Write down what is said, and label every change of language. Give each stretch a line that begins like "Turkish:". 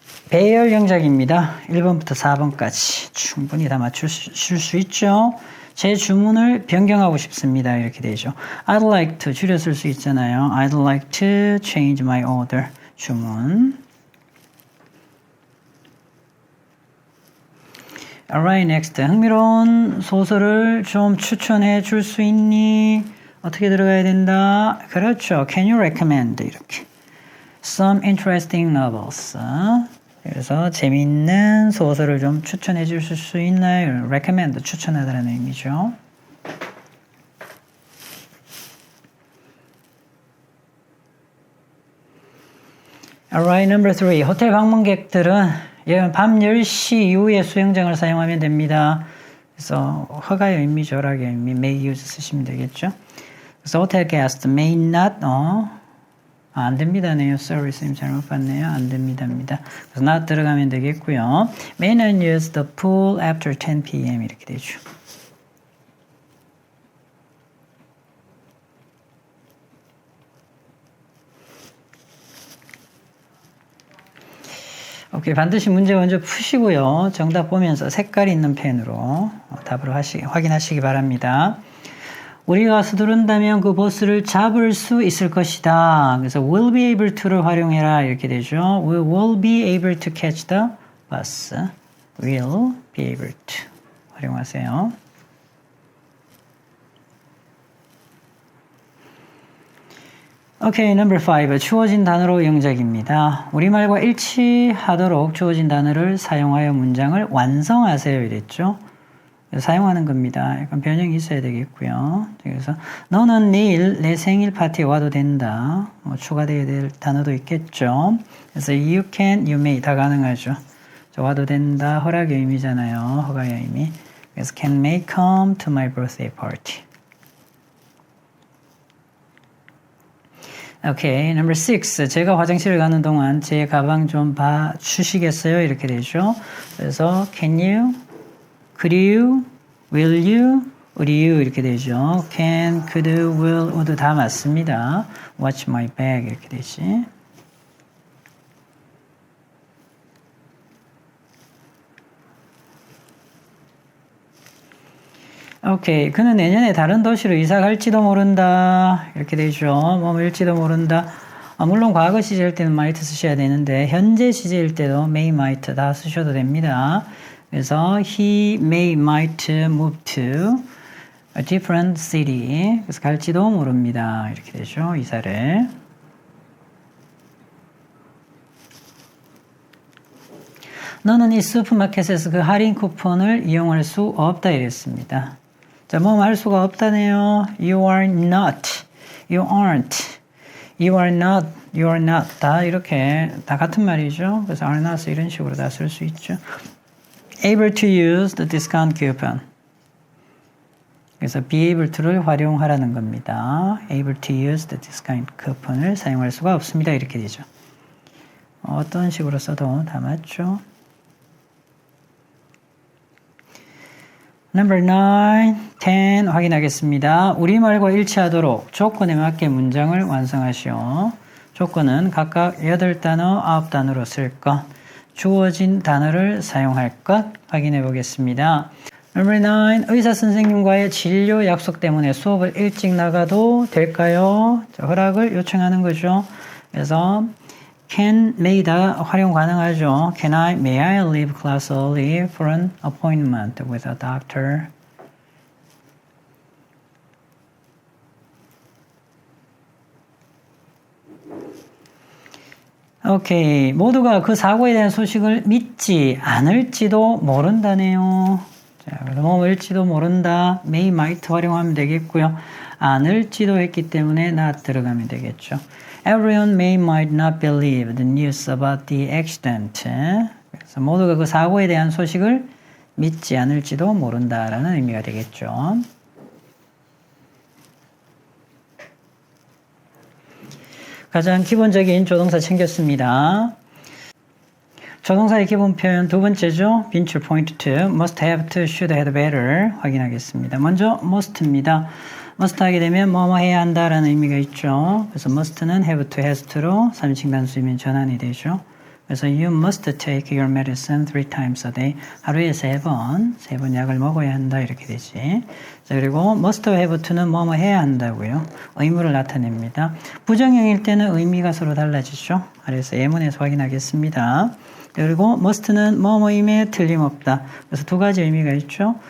Korean: 배열 영작입니다. 1번부터 4번까지 충분히 다 맞추실 수 있죠. 제 주문을 변경하고 싶습니다. 이렇게 되죠.
English: I'd like to
Korean: 줄여 쓸 수 있잖아요.
English: I'd like to change my order.
Korean: 주문.
English: Alright, next.
Korean: 흥미로운 소설을 좀 추천해 줄 수 있니? 어떻게 들어가야 된다? 그렇죠.
English: Can you recommend?
Korean: 이렇게.
English: Some interesting novels.
Korean: 그래서 재미있는 소설을 좀 추천해 주실 수 있나요? recommend, 추천하다라는 의미죠.
English: Alright, number 3.
Korean: 호텔 방문객들은 밤 10시 이후에 수영장을 사용하면 됩니다. 그래서 허가의 의미, 절약의 의미,
English: may use
Korean: 쓰시면 되겠죠. 그래서 호텔
English: guest may not,
Korean: 안 됩니다네요.
English: Sorry,
Korean: 선생님 잘못 봤네요. 안 됩니다입니다. 그래서 not 들어가면 되겠고요.
English: May not use the pool after 10 p.m.
Korean: 이렇게 되죠. 오케이, 반드시 문제 먼저 푸시고요. 정답 보면서 색깔이 있는 펜으로 답을 확인하시기 바랍니다. 우리가 서두른다면 그 버스를 잡을 수 있을 것이다. 그래서
English: will be able to
Korean: 를 활용해라 이렇게 되죠.
English: We will be able to catch the bus. will be able to
Korean: 활용하세요.
English: 오케이, number 5.
Korean: 주어진 단어로 영작입니다. 우리말과 일치하도록 주어진 단어를 사용하여 문장을 완성하세요 이랬죠. 사용하는 겁니다. 약간 변형이 있어야 되겠고요. 그래서 너는 내일 내 생일 파티에 와도 된다. 추가되어야 될 단어도 있겠죠. 그래서
English: you can, you may
Korean: 다 가능하죠. 와도 된다. 허락의 의미잖아요. 허가의 의미. 그래서
English: can may come to my birthday party. 오케이, number 6.
Korean: 제가 화장실을 가는 동안 제 가방 좀 봐주시겠어요? 이렇게 되죠. 그래서
English: can you, could you, will you, would you
Korean: 이렇게 되죠.
English: can, could, will, would
Korean: 다 맞습니다.
English: watch my bag
Korean: 이렇게 되지. 오케이, 그는 내년에 다른 도시로 이사 갈지도 모른다. 이렇게 되죠. 뭐일지도 모른다. 물론 과거 시제일 때는 might 쓰셔야 되는데 현재 시제일 때도 may, might 다 쓰셔도 됩니다. 그래서
English: he may, might move to a different city.
Korean: 그래서 갈지도 모릅니다. 이렇게 되죠. 이사를. 너는 이 슈퍼마켓에서 그 할인 쿠폰을 이용할 수 없다 이랬습니다. 자, 뭐 할 수가 없다네요.
English: You are not, you aren't, you are not, you are not
Korean: 다 이렇게 다 같은 말이죠. 그래서
English: are not
Korean: 이런 식으로 다 쓸 수 있죠.
English: Able to use the discount coupon.
Korean: 그래서
English: be able to
Korean: 를 활용하라는 겁니다.
English: Able to use the discount coupon을
Korean: 사용할 수가 없습니다. 이렇게 되죠. 어떤 식으로 써도 다 맞죠.
English: Number 9, 10
Korean: 확인하겠습니다. 우리말과 일치하도록 조건에 맞게 문장을 완성하시오. 조건은 각각 8단어, 9단어로 쓸 것, 주어진 단어를 사용할 것 확인해 보겠습니다. Number 9, 의사 선생님과의 진료 약속 때문에 수업을 일찍 나가도 될까요? 자, 허락을 요청하는 거죠. 그래서 can, may 다 활용 가능하죠.
English: Can I, may I leave class early for an appointment with a doctor?
Korean: 오케이. 모두가 그 사고에 대한 소식을 믿지 않을지도 모른다네요. 자, 그래서 뭐일지도 모른다. may, might 활용하면 되겠고요. 않을지도 했기 때문에 not 들어가면 되겠죠.
English: Everyone may might not believe the news about the accident.
Korean: 그래서 모두가 그 사고에 대한 소식을 믿지 않을지도 모른다라는 의미가 되겠죠. 가장 기본적인 조동사 챙겼습니다. 조동사의 기본 표현 두 번째죠. 빈출
English: point to, must have to, should have better
Korean: 확인하겠습니다. 먼저 must입니다. must 하게 되면 뭐뭐 해야 한다라는 의미가 있죠. 그래서 must는
English: have to, has to
Korean: 로 3인칭 단수이면 전환이 되죠. 그래서
English: you must take your medicine 3 times a day.
Korean: 하루에 3번 약을 먹어야 한다 이렇게 되지. 자, 그리고
English: must have to
Korean: 는 뭐뭐 해야 한다고요. 의무를 나타냅니다. 부정형일 때는 의미가 서로 달라지죠. 그래서 예문에서 확인하겠습니다. 그리고 must는 뭐뭐임에 틀림없다. 그래서 2가지 의미가 있죠.